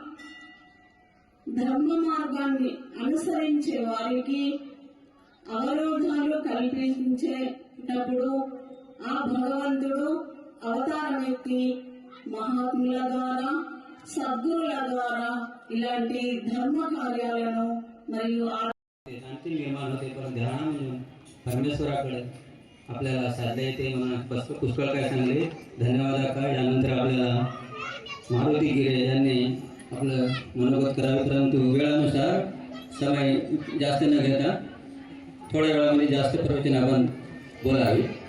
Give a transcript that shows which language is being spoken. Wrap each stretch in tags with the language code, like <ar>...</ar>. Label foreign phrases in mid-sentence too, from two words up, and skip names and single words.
<te>ధర్మ మార్గాన్ని అనుసరించే వారికి అవరోధాలు కల్పించేటప్పుడు ఆ భగవంతుడు అవతారమెత్తి మహాత్ముల ద్వారా సద్గురుల ద్వారా ఇలాంటి ధర్మ कार्याలను మరియు</te> <mr>शांती निर्माण होते. पण ध्यानामधून परमेश्वराकडे आपल्याला साध्य येते. म्हणून पुष्कळ काय सांगले. धन्यवाद का. यानंतर आपल्याला मारुती गिरे यांनी आपलं मनोगत करावे, परंतु वेळानुसार समय जास्त न घेता थोड्या वेळामध्ये जास्त प्रवचन आपण बोलावे.</mr>